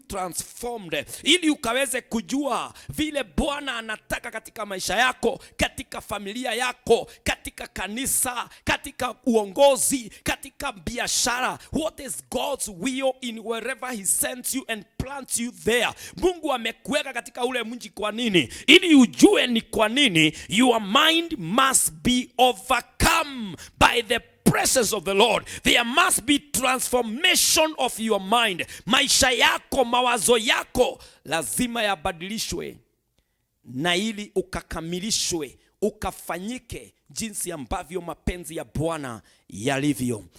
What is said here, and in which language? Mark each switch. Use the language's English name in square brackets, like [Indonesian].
[Swahili] transformed, ili ukaweze kujua vile Bwana anataka katika maisha yako, katika familia yako, katika kanisa, katika uongozi, katika biashara. [English] What is God's will in wherever he sends you and plants you there. [Swahili] Mungu amekuweka katika ule mji kwa nini? Ili ujue ni kwa nini. [English] Your mind must be overcome by the presence of the Lord. There must be transformation of your mind. [Swahili] Maisha yako, mawazo yako lazima yabadilishwe, na ili ukakamilishwe, ukafanyike jinsi ambavyo mapenzi ya Bwana yalivyo.